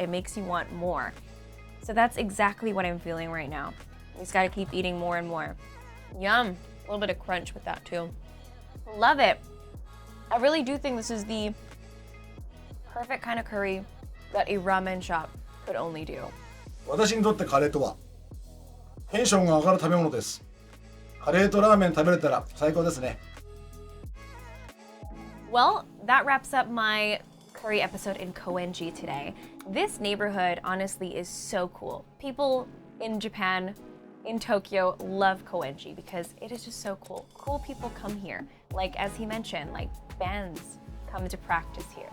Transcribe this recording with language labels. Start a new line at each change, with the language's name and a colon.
English: It makes you want more. So that's exactly what I'm feeling right now. We just gotta keep eating more and more. Yum, a little bit of crunch with that too. Love it. I really do think this is the perfect kind of curry that a ramen shop could only do.
Japanese: 私にとってカレーとはテンションが上がる食べ物です。カレーとラーメン食べれたら最高ですね。
English: Well, that wraps up my curry episode in Koenji today. This neighborhood honestly is so cool. People in Japan, in Tokyo, love Koenji because it is just so cool. Cool people come here. Like, as he mentioned, like bands come to practice here.